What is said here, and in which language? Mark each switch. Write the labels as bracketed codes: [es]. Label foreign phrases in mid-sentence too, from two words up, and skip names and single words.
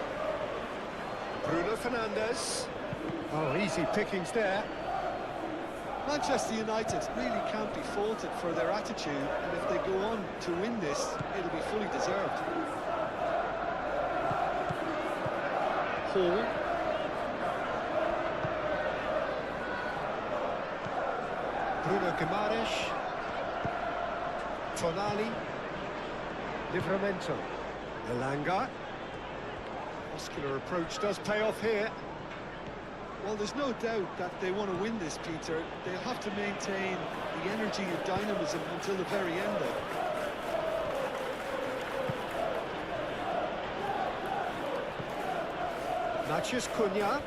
[en] Bruno Fernandes. Oh, easy pickings there. Manchester United really can't be faulted for their attitude, and if they go on to win this, it'll be fully deserved. Hall. Bruno Guimaraes. Tonali. Livramento. Elanga. Muscular approach does pay off here. Well, there's no doubt that they want to win this, Peter. They'll have to maintain the energy and dynamism until the very end, though. Matheus Cunha.